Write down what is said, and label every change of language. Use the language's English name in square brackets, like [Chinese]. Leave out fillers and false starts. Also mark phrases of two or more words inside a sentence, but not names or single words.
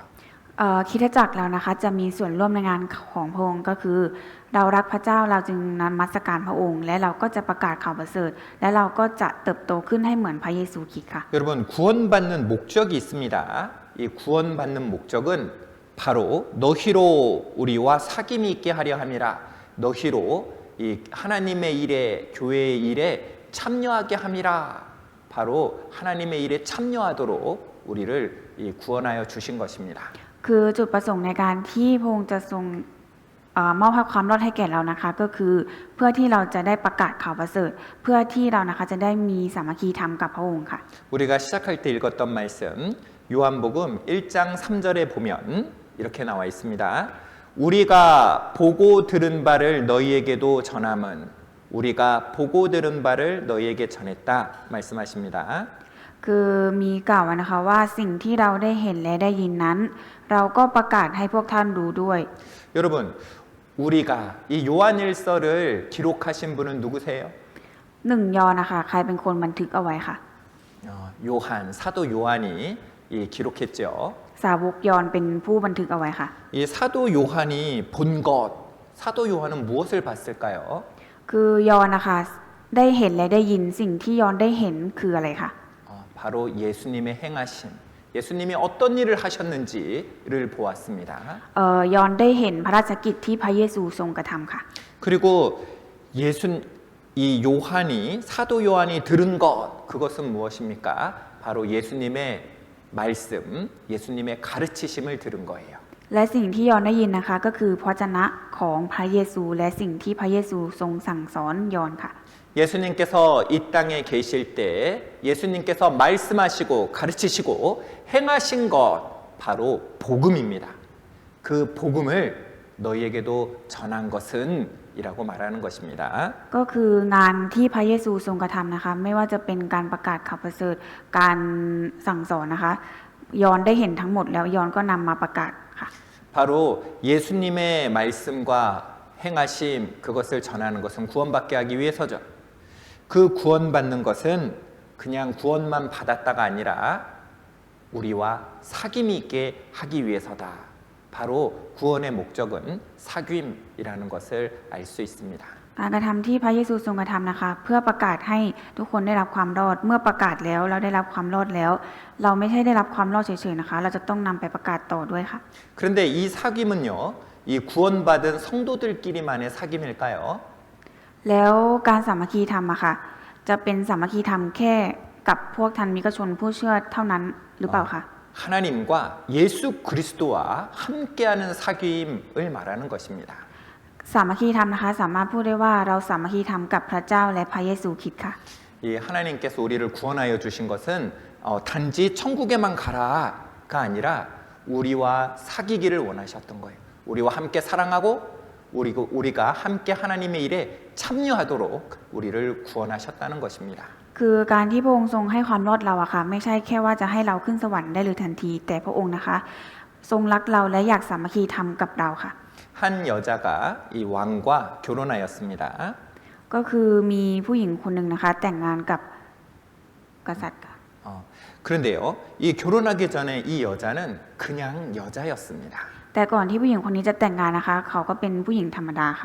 [Thai] คริสตจักรเรานะคะจะมีส่วนร่วมในงานของพระองค์ก็คือ เรารักพระเจ้าเราจึงนมัสการพระองค์ และเราก็จะประกาศข่าวประเสริฐและเราก็จะเติบโตขึ้นให้เหมือนพระเยซูคริสต์ค่ะ [Korean] 여러분, 구원받는 목적이 있습니다. 이 구원받는 목적은 바로 너희로 우리와 사귐이 있게 하려 함이라. 너희로 이 하나님의 일에 교회의 일에 참여하게 함이라. 바로 하나님의 일에 참여하도록 우리를 이 구원하여 주신 것입니다. [Thai] คือจุดประสงค์ในการที่พระองค์จะทรงมอบความรอดให้แก่เรานะคะก็คือเพื่อที่เราจะได้ประกาศข่าวประเสริฐเพื่อที่เรานะคะจะได้มีสามัคคีธรรมกับพระองค์ค่ะ [Korean] 우리가 시작할 때 읽었던 말씀 요한복음 1장 3절에 보면 이렇게 나와 있습니다. 우리가 보고 들은 바를 너희에게도 전함은 우리가 보고 들은 바를 너희에게 전했다 말씀하십니다. [Thai] คือมีกล่าวไว้นะคะว่าสิ่งที่เราได้เห็นและได้ยินนั้น เราก็ประกาศให้พวกท่านรู้ด้วย [Korean] 여러분, 우리가 이 요한일서를 기록하신 분은 누구세요? [Thai] หนึ่งยอห์นนะคะใครเป็นคนบันทึกเอาไว้ค่ะ [Korean] 요한, 사도 요한이 기록했죠. [Thai] สาวกยอห์นเป็นผู้บันทึกเอาไว้ค่ะ [Korean] 이 사도 요한이 본 것, 사도 요한은 무엇을 봤을까요? [Thai] คือยอห์นนะคะได้เห็นและได้ยินสิ่งที่ยอห์นได้เห็นคืออะไรคะ [Korean] 바로 예수님의 행하신 예수님이 어떤 일을 하셨는지를 보았습니다. [Thai] ยอห์นได้เห็นพระราชกิจที่พระเยซูทรงกระทำค่ะ [Korean] 그리고 이 요한이 사도 요한이 들은 것 그것은 무엇입니까? 바로 예수님의 말씀, 예수님의 가르치심을 들은 거예요. [Thai] และสิ่งที่ยอห์นได้ยินนะคะก็คือพระวจนะของพระเยซูและสิ่งที่พระเยซูทรงสั่งสอนยอห์นค่ะ [Korean] 예수님께서 이 땅에 계실 때 예수님께서 말씀하시고 가르치시고 행하신 것 바로 복음입니다. 그 복음을 너희에게도 전한 것은 이라고 말하는 것입니다. [Thai] ก็คืองานที่พระเยซูทรงกระทำนะคะไม่ว่าจะเป็นการประกาศข่าวประเสริฐการสั่งสอนนะคะยอนได้เห็นทั้งหมดแล้วยอนก็นำมาประกาศค่ะ [Korean] 바로 예수님의 말씀과 행하심 그것을 전하는 것은 구원받게 하기 위해서죠. 그 구원받는 것은 그냥 구원만 받았다가 아니라 우리와 사귐이 있게 하기 위해서다. 바로 구원의 목적은 사귐이라는 것을 알 수 있습니다. [Thai] การกระทำที่พระเยซูทรงกระทำนะคะเพื่อประกาศให้ทุกคนได้รับความรอดเมื่อประกาศแล้วเราได้รับความรอดแล้ว เราไม่ใช่ได้รับความรอดเฉยๆนะคะเราจะต้องนำไปประกาศต่อด้วยค่ะ [Korean] 그런데 이 사귐은요, 이 구원받은 성도들끼리만의 사귐일까요? [Thai] แล้วการสามัคคีธรรมอะค่ะจะเป็นสามัคคีธรรมแค่กับพวกทันมิกชนผู้เชื่อเท่านั้นหรือเปล่าคะ [Korean] 하나님과 예수 그리스도와 함께하는 사귐을 말하는 것입니다. [Thai] สามัคคีธรรมนะคะสามารถพูดได้ว่าเราสามัคคีธรรมกับพระเจ้าและพระเยซูคริสต์ค่ะ [Korean] 이 하나님께서 우리를 구원하여 주신 것은 단지 천국에만 가라가 아니라 우리와 사귀기를 원하셨던 거예요. 우리와 함께 사랑하고 우리가 함께 하나님의 일에 참여하도록 우리를 구원하셨다는 것입니다. [Thai] คือการที่พระองค์ทรงให้ความรอดเราอะค่ะไม่ใช่แค่ว่าจะให้เราขึ้นสวรรค์ได้เลยทันที แต่พระองค์นะคะ ทรงรักเราและอยากสามัคคีธรรมกับเราค่ะ [Korean] 한 여자가 이 왕과 결혼하였습니다. [Thai] ก็คือมีผู้หญิงคนหนึ่งนะคะ แต่งงานกับกษัตริย์ค่ะ [Korean] 그런데요, 이 결혼하기 전에 이 여자는 그냥 여자였습니다. [Thai] แต่ก่อนที่ผู้หญิงคนนี้จะแต่งงานนะคะ เขาก็เป็นผู้หญิงธรรมดาค่ะ